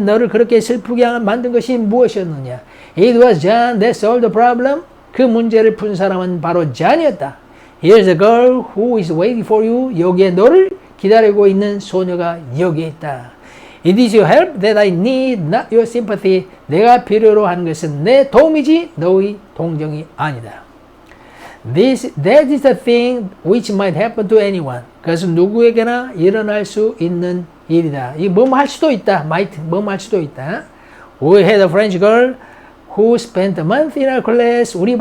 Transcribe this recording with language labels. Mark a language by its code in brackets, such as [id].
[ko] 너를 그렇게 슬프게 만든 것이 무엇이었느냐? [en] It was John that solved the problem. [ko] 그 문제를 푼 사람은 바로 John이었다. [en] Here's a girl who is waiting for you. [ko] 여기에 너를 기다리고 있는 소녀가 여기에 있다. [en] It is your help that I need, not your sympathy. [ko] 내가 필요로 하는 것은 내 도움이지 너의 동정이 아니다. [en] That is the thing which might happen to anyone. [ko] 그것은 누구에게나 일어날 수 있는 일이다. 이 뭐뭐 할 수도 있다. might 뭐뭐 할 수도 있다. [en] We had a French girl who spent a month in our class.